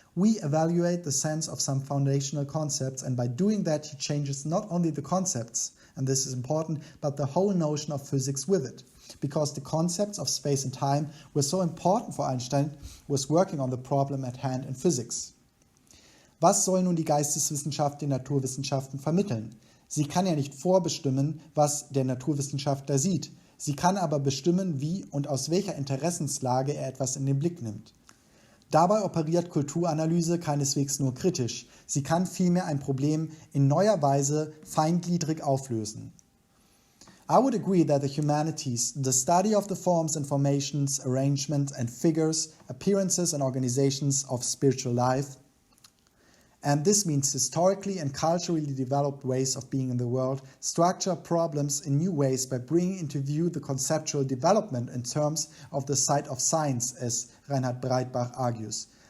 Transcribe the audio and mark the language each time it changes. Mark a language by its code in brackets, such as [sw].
[en] We evaluate the sense of some foundational concepts, and by doing that he changes not only the concepts, and this is important, but the whole notion of physics with it. Because the concepts of space and time were so important for Einstein, was working on the problem at hand in physics. [de] Was soll nun die Geisteswissenschaft den Naturwissenschaften vermitteln? Sie kann ja nicht vorbestimmen, was der Naturwissenschaftler sieht. Sie kann aber bestimmen, wie und aus welcher Interessenslage er etwas in den Blick nimmt. Dabei operiert Kulturanalyse keineswegs nur kritisch. Sie kann vielmehr ein Problem in neuer Weise feingliedrig auflösen. [en] I would agree that the humanities, the study of the forms and formations, arrangements and figures, appearances and organizations of spiritual life, and this means historically and culturally developed ways of being in the world, structure problems in new ways by bringing into view the conceptual development in terms of the side of science, as Reinhard Breitbach argues.